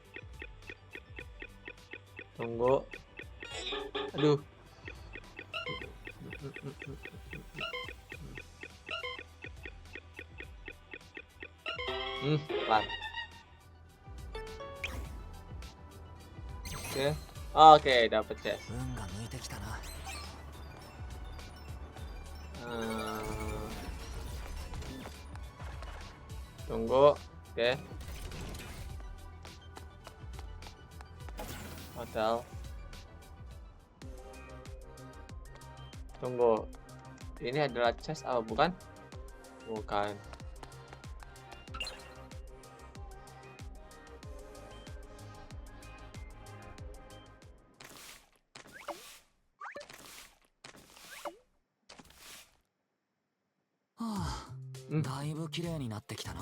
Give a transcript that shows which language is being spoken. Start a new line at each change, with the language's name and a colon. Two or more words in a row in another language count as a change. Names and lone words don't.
Indonesian: Tunggu. Aduh. Pelan. Oke, dapat chest.
Japanese: 運が向いてきたな
Indonesian: Tunggu. Oke. Hotel. Tunggu. Ini adalah chest apa bukan? Bukan. Hmm.
Japanese: だいぶ綺麗になってきたな。